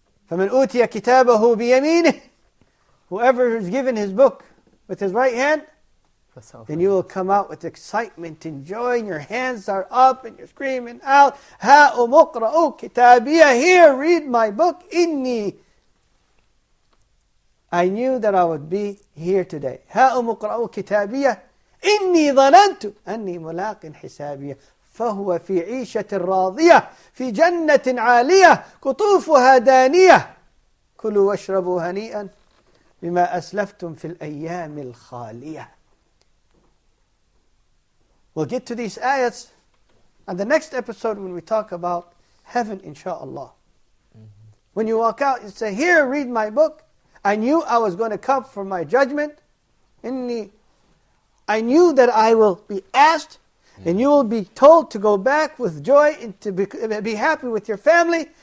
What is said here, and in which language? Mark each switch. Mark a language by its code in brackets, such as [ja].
[ar] فَمَنْ أُوتِيَ كِتَابَهُ بِيَمِينِهِ. [en] Whoever is given his book with his right hand, then you will come out with excitement and joy, and your hands are up, and you're screaming out, [ar] هَاؤُمُ اقْرَؤُوا كِتَابِيَهْ, [en] here, read my book, [ar] إِنِّي, [en] I knew that I would be here today. [ar] هَاؤُمُ اقْرَؤُوا كِتَابِيَهْ إِنِّي ظَنَنْتُ أَنِّي مُلَاقٍ حِسَابِيَهْ فهو في عيشة راضية في جنة عالية قطوفها دانية كلوا واشربوا هنيئا بما أسلفتم في الأيام الخالية. [en] We'll get to these ayats on the next episode when we talk about heaven, inshaAllah. When you walk out, you say, here, read my book. I knew I was going to come for my judgment. I knew that I will be asked, and you will be told to go back with joy and to be happy with your family.